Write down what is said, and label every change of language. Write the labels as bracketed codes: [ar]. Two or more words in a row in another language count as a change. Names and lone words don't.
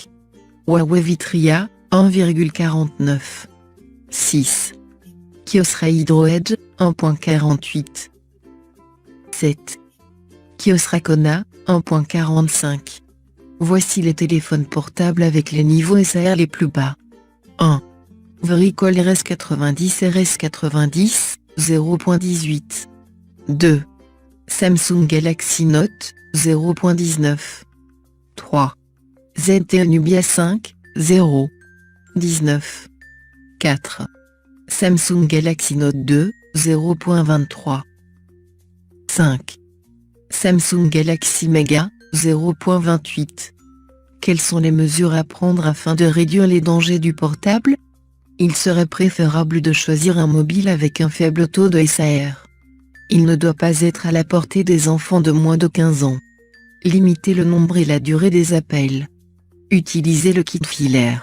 [fr] Huawei Vitria, 1,49. 6. Kyocera Hydro Edge, 1.48. 7. Kyocera Kona, 1.45. Voici les téléphones portables avec les niveaux SAR les plus bas. 1. Vricol RS90 RS90, 0.18. 2. Samsung Galaxy Note, 0.19. 3. ZTE Nubia 5, 0.19. 4. Samsung Galaxy Note 2, 0.23. 5. Samsung Galaxy Mega, 0.28. Quelles sont les mesures à prendre afin de réduire les dangers du portable? Il serait préférable de choisir un mobile avec un faible taux de SAR. Il ne doit pas être à la portée des enfants de moins de 15 ans. Limitez le nombre et la durée des appels. Utilisez le kit filaire.